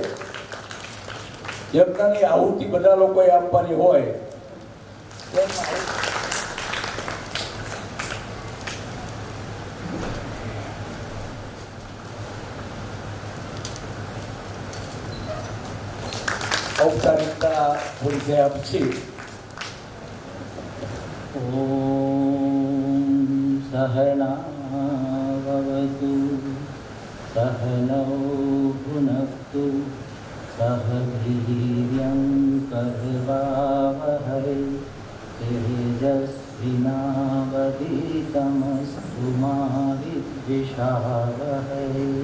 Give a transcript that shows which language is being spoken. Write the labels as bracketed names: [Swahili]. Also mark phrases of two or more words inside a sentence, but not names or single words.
[Gujarati] યજ્ઞની આહુતિ બધા લોકોએ આપવાની હોય. ઔપચારિકતા પૂરી થયા પછી [Sanskrit] सहनावतु सहनौ भुनक्तु सह वीर्यं करवावहै तेजस्विनावधीतमस्तु मा विद्विषावहै.